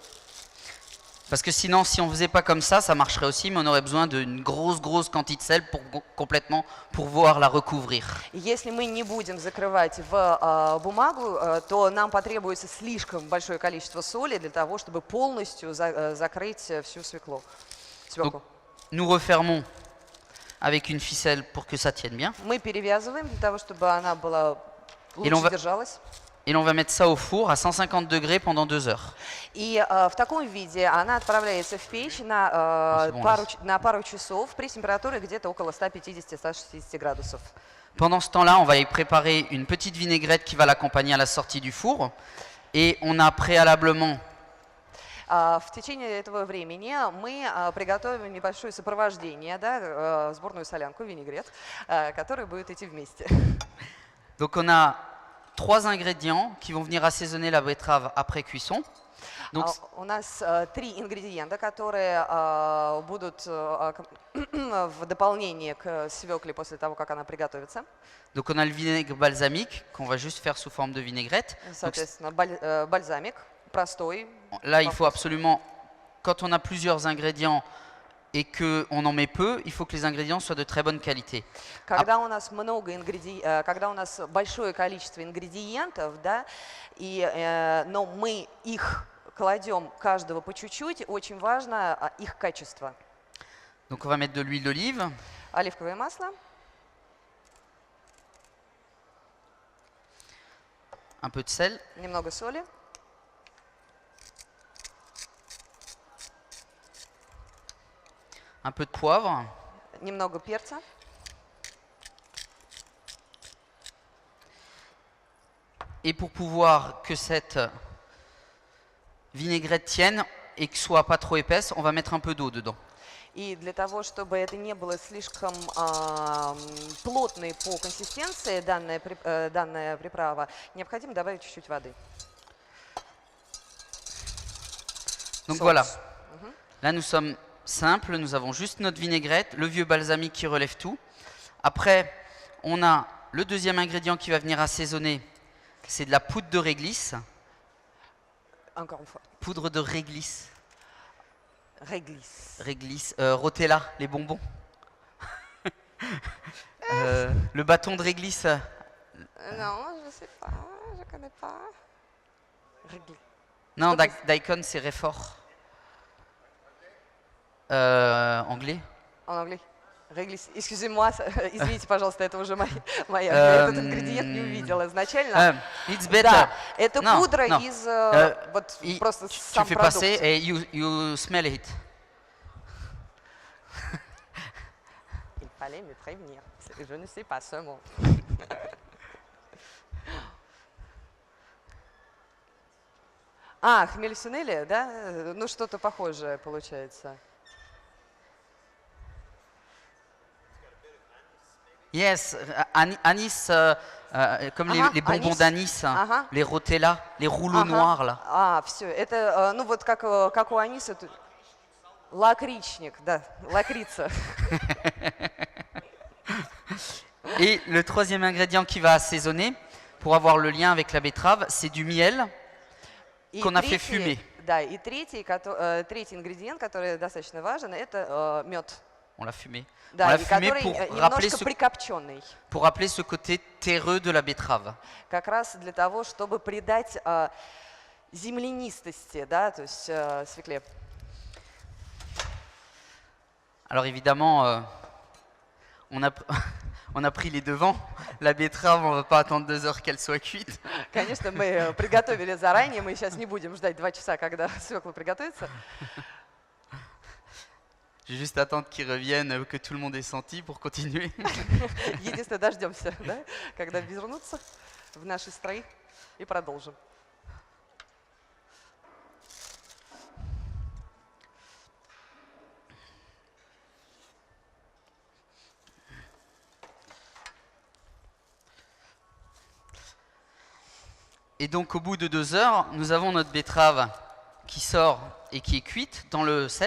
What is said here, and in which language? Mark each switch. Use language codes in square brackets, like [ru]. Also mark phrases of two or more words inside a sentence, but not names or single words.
[fr] Parce que sinon, si on ne faisait pas comme ça marcherait aussi, mais on aurait besoin d'une grosse quantité de sel complètement pour pouvoir la recouvrir. [ru] Если мы не будем закрывать в бумагу, то нам потребуется слишком большое количество соли для того, чтобы полностью закрыть всю свеклу. [fr] Donc, nous refermons avec une ficelle pour que ça tienne bien. [ru] Мы перевязываем для того, чтобы она была лучше держалась. [fr] Et l'on va mettre ça au four à 150 degrés pendant 2 heures. [ru] И в таком виде она отправляется в печь на пару часов при температуре где-то около 150-160 градусов. [fr] Pendant ce temps-là, on va y préparer une petite vinaigrette qui va l'accompagner à la sortie du four. Et on a préalablement [ru] В течение этого времени мы приготовим небольшое сопровождение, да, сборную солянку, винегрет, который будет идти вместе. [fr] Donc on a 3 ingrédients qui vont venir assaisonner la betterave après cuisson. Donc, [ru] у нас 3 ингредиента, которые будут в дополнение к свекле после того, как она приготовится. [fr] Donc on a le vinaigre balsamique qu'on va juste faire sous forme de vinaigrette. [ru] Соответственно, бальзамик простой. [fr] Là, il faut absolument, quand on a plusieurs ingrédients et qu'on en met peu, il faut que les ingrédients soient de très bonne qualité. [ru] Когда у нас когда у нас большое количество ингредиентов, да, но мы их кладем каждого по чуть-чуть, очень важно их качество. [fr] Donc on va mettre de l'huile d'olive. [ru] Оливковое масло. [fr] Un peu de sel. [ru] Немного соли. [fr] Un peu de poivre. [ru] Немного перца. [fr] Et pour pouvoir que cette vinaigrette tienne et que soit pas trop épaisse, on va mettre un peu d'eau dedans. [ru] И для того, чтобы это не было слишком плотной по консистенции, данная приправа, необходимо добавить чуть-чуть воды. [fr] Donc [ru] соус. [fr] voilà. Là, nous sommes simples, nous avons juste notre vinaigrette, le vieux balsamique qui relève tout. Après, on a le deuxième ingrédient qui va venir assaisonner, c'est de la poudre de réglisse. Encore une fois. Poudre de réglisse. Réglisse. Réglisse, Rotella, les bonbons. Le bâton de réglisse. Non, je sais pas, je connais pas. Réglisse. Non, [ru] Что ты [fr] daikon, c'est réfort. Anglais. En anglais. Réglisse. Excusez-moi, [ru] извините, пожалуйста, это уже моя. Я этот ингредиент не увидела изначально. [en] It's better. [ru] Да, это [fr] Non, [ru] пудра [fr] non. [ru] из вот просто [fr] Tu [ru] сам [fr] fais [ru] продукт. [fr] passer et [en] you smell it. [fr] Il fallait me prévenir. Je ne sais pas ce mot. [ru] Хмель сунели, да? Ну, что-то похожее получается. [fr] Yes, anis, comme [ru] Ага, [fr] les bonbons anis. d'anis, [ru] Ага. [fr] les Rotella, les rouleaux noirs là. [ru] Все. Это, ну, вот как у аниса. Лакричник, да, лакрица. [fr] Et le troisième ingrédient qui va assaisonner, pour avoir le lien avec la betterave, c'est du miel [ru] И [fr] qu'on a fait [ru] третий, [fr] fumer. [ru] да, и третий ингредиент, который достаточно важен, это мед. [fr] On l'a fumé. On [ru] Да, [fr] l'a [ru] и [fr] fumé [ru] который немножко прикопченный. [fr] pour rappeler ce côté terreux de la betterave. [ru] Как раз для того, чтобы придать землянистости, да, то есть свекле. [fr] Alors évidemment, on a pris les devants. La betterave, on ne va pas attendre 2 heures qu'elle soit cuite. [ru] Конечно, мы приготовили заранее, мы сейчас не будем ждать 2 часа, когда свекла приготовится. [fr] Je vais juste attendre qu'ils reviennent, que tout le monde ait senti pour continuer. [ru] Единственное, дождемся, да, когда вернутся в наши строи и продолжим. [fr] Et donc au bout de 2 heures, nous avons notre betterave qui sort et qui est cuite dans le sel.